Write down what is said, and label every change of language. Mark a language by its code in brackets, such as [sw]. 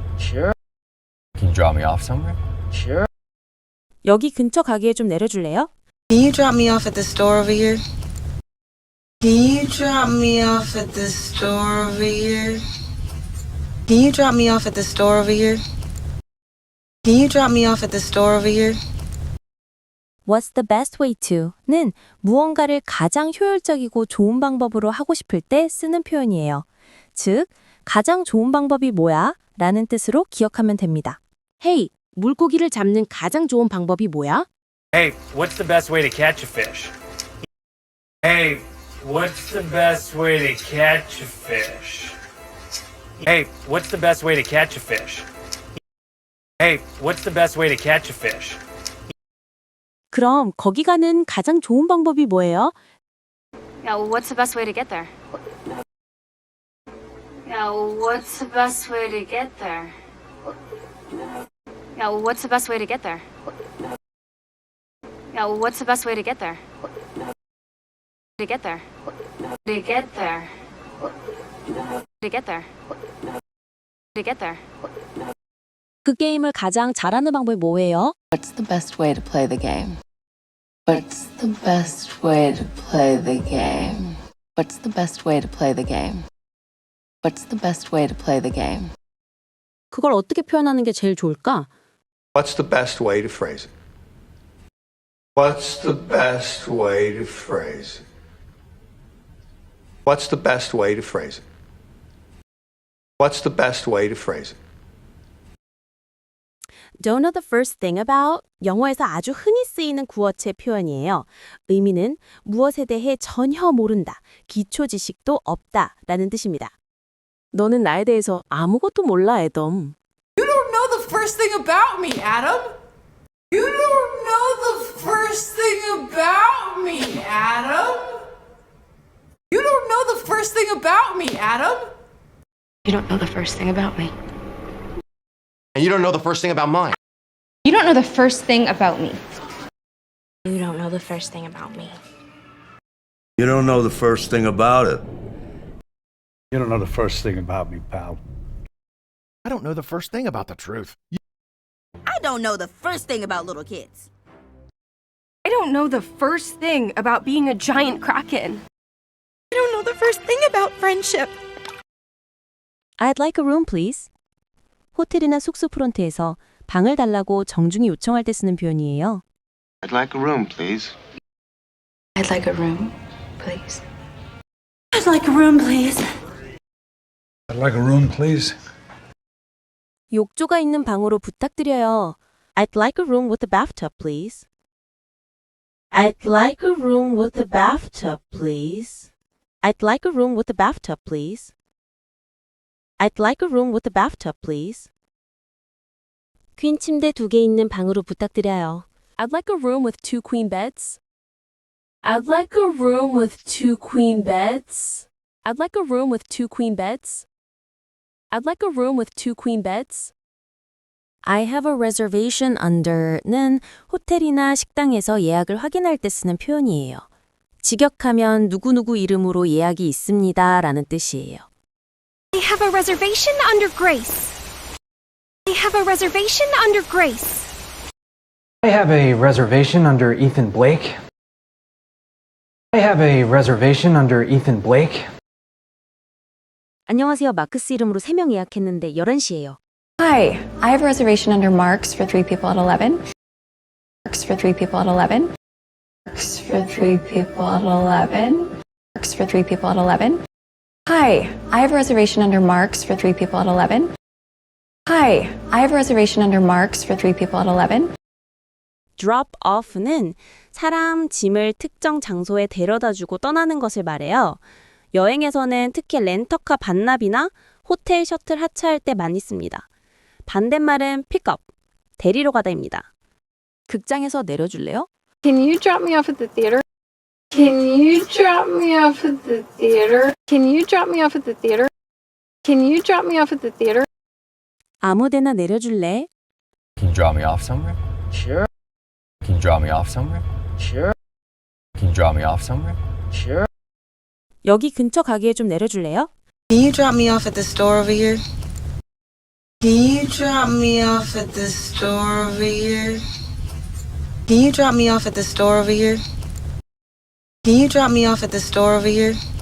[en] Sure. Can you drop me off somewhere? Sure. [ko] 여기 근처 가게에 좀 내려줄래요? [en] Can you drop me off at the store over here? Can you drop me off at the store over here? Can you drop me off at the store over here? Can you drop me off at the store over here? What's the best way to? [ko] 는 무언가를 가장 효율적이고 좋은 방법으로 하고 싶을 때 쓰는 표현이에요. 즉, 가장 좋은 방법이 뭐야? 라는 뜻으로 기억하면 됩니다. Hey, 물고기를 잡는 가장 좋은 방법이 뭐야? [en] Hey, what's the best way to catch a fish? Hey, what's the best way to catch a fish? Hey, what's the best way to catch a fish? Hey, what's the best way to catch a fish? [ko] 그럼 거기 가는 가장 좋은 방법이 뭐예요? [en] Yeah, what's the best way to get there? Yeah, what's the best way to get there? Yeah, what's the best way to get there? Yeah, what's the best way to get there? To get there. To get there. To get there. To get there. [ko] 그 게임을 가장 잘하는 방법이 뭐예요? [en] What's the best way to play the game? What's the best way to play the game? What's the best way to play the game? What's the best way to play the game? [ko] 그걸 어떻게 표현하는 게 제일 좋을까? [en] What's the best way to phrase it? What's the best way to phrase it? What's the best way to phrase it? What's the best way to phrase it? Don't know the first thing about? [ko] 영어에서 아주 흔히 쓰이는 구어체 표현이에요. 의미는 무엇에 대해 전혀 모른다, 기초 지식도 없다 라는 뜻입니다. 너는 나에 대해서 아무것도 몰라, 애덤. [en] You don't know the first thing about me, Adam. You don't know the first thing about me, Adam. You don't know the first thing about me, Adam. You don't know the first thing about me. And you don't know the first thing about mine. You don't know the first thing about me. You don't know the first thing about me. You don't know the first thing about it. You don't know the first thing about me, pal. I don't know the first thing about the truth. I don't know the first thing about little kids. I don't know the first thing about being a giant kraken. I don't know the first thing about friendship. I'd like a room, please. [ko] 호텔이나 숙소 프론트에서 방을 달라고 정중히 요청할 때 쓰는 표현이에요. [en] I'd like a room, please. I'd like a room, please. I'd like a room, please. I'd like a room, please. [ko] 욕조가 있는 방으로 부탁드려요. [en] I'd like a room with a bathtub, please. I'd like a room with a bathtub, please. I'd like a room with a bathtub, please. I'd like a room with a bathtub, please. [ko] 퀸 침대 2개 있는 방으로 부탁드려요. [en] I'd like a room with 2 queen beds. I'd like a room with 2 queen beds. I'd like a room with 2 queen beds. I'd like a room with 2 queen beds. I have a reservation under [ko] 는 호텔이나 식당에서 예약을 확인할 때 쓰는 표현이에요. 직역하면 누구누구 이름으로 예약이 있습니다 라는 뜻이에요. [en] I have a reservation under Grace. I have a reservation under Grace. I have a reservation under Ethan Blake. I have a reservation under Ethan Blake. [ko] 안녕하세요. 마크스 이름으로 3명 예약했는데 11시예요. [en] Hi, I have a reservation under Mark's for 3 people at 11. Mark's for 3 people at 11. Mark's for 3 people at 11. Mark's for 3 people at 11. Hi, I have a reservation under Mark's for 3 people at 11. Hi, I have a reservation under Mark's for 3 people at 11. [ko] drop off는 사람, 짐을 특정 장소에 데려다주고 떠나는 것을 말해요. 여행에서는 특히 렌터카 반납이나 호텔 셔틀 하차할 때 많이 씁니다. 반대말은 pick up, 데리러 가다입니다. 극장에서 내려줄래요? [en] Can you drop me off at the theater? Can you drop me off at the theater? Can you drop me off at the theater? Can you drop me off at the theater? [ko] 아무데나 내려줄래? [en] Can you drop me off somewhere? Sure. Can you drop me off somewhere? Sure. Can you drop me off somewhere? Sure. 여기 근처 가게에 좀 내려줄래요? Can you drop me off at the store over here? Can you drop me off at the store over here? Can you drop me off at the store over here? Can you drop me off at the store over here?